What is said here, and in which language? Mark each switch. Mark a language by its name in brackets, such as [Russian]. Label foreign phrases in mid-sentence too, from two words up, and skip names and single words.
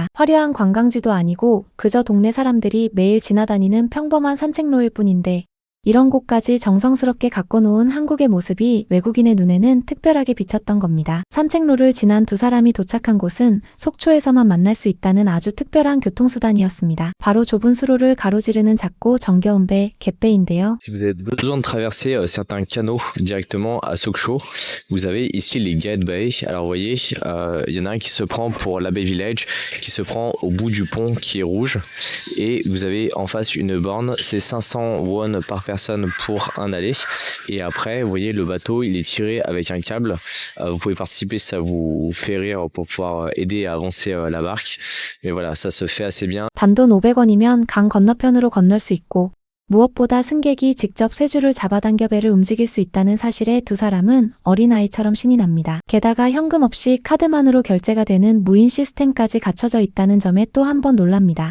[Korean] 화려한 관광지도 아니고 그저 동네 사람들이 매일 지나다니는 평범한 산책로일 뿐인데 이런 곳까지 정성스럽게 갖고 놓은 한국의 모습이 외국인의 눈에는 특별하게 비쳤던 겁니다. 산책로를 지난 두 사람이 도착한 곳은 속초에서만 만날 수 있다는 아주 특별한 교통수단이었습니다. 바로 좁은 수로를 가로지르는 작고 정겨운 배, 갯배인데요. [French] Si vous avez besoin de traverser certains canaux directement à Sokcho, vous avez ici les Gate Bay. Alors vous voyez, il y en a un qui se prend pour la Bay Village, qui se prend au bout du pont qui est rouge. Et vous avez en face une borne, c'est 500 won par personne pour un aller. Et après, vous voyez, le bateau, il est tiré avec un câble. Vous pouvez participer si ça vous fait rire pour pouvoir aider à avancer la barque. Mais voilà, ça se fait assez bien. [Korean] 단돈 500원이면 강 건너편으로 건널 수 있고 무엇보다 승객이 직접 쇠줄을 잡아당겨 배를 움직일 수 있다는 사실에 두 사람은 어린아이처럼 신이 납니다. 게다가 현금 없이 카드만으로 결제가 되는 무인 시스템까지 갖춰져 있다는 점에 또 한 번 놀랍니다.